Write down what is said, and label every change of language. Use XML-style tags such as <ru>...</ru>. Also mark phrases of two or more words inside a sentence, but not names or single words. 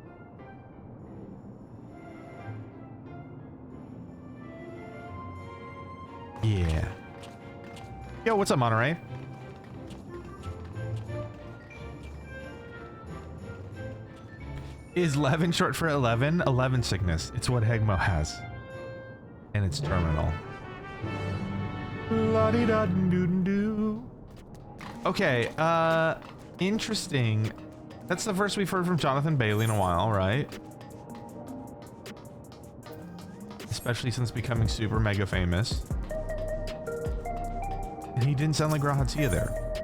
<en>Yeah. Yo, what's up, Monterey? Is Levin short for 11? 11 sickness. It's what Hegmo has. And it's terminal. La-di-da-doo-doo. Okay, interesting. That's the first we've heard from Jonathan Bailey in a while, right? Especially since becoming super mega famous. And he didn't sound like Rahatia there.</en>